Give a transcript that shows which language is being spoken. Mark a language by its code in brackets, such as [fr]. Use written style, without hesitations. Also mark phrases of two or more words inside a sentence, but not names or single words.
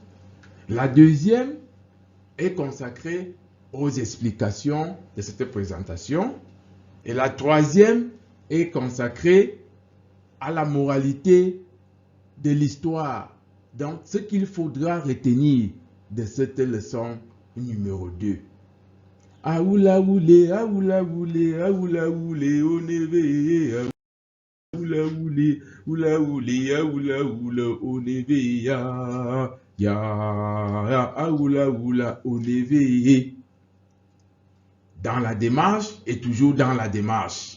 [fr] La deuxième est consacrée aux explications de cette présentation. Et la troisième est consacrée à la moralité de l'histoire. Donc, ce qu'il faudra retenir de cette leçon numéro 2. Aoula oulé, aoula oulé, aoula oulé, on est veillé. Aoula oulé, oula oulé, aoula oula, on est veillé. Aoula oula, on est veillé. Dans la démarche et toujours dans la démarche.